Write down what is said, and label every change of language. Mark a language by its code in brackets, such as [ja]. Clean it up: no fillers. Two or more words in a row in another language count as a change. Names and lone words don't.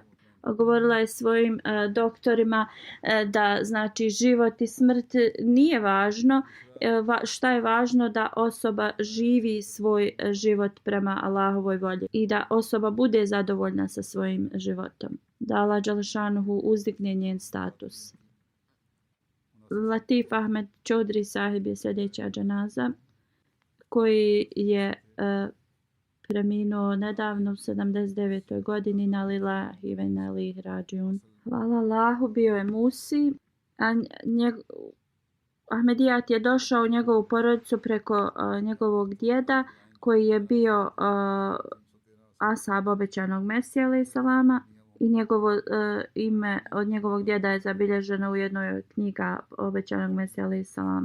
[bs] Govorila je svojim doktorima da znači život i smrt nije važno, šta je važno da osoba živi svoj život prema Allahovoj volji i da osoba bude zadovoljna sa svojim životom. Da Allah dželešanuhu uzdigne njen status. Latif Ahmed Čodri sahib je sljedeća dženaza koji je preminuo nedavno u 79. [ar] godini نا لله وإنا إليه راجعون. [bs] Hvala Allahu, bio je Musi. Ahmedijat je došao u njegovu porodicu preko njegovog djeda koji je bio ashab obećanog Mesija [ar] عليه السلام [bs] i njegovo ime od njegovog djeda je zabilježeno u jednoj od knjiga obećanog Mesija [ar] عليه السلام.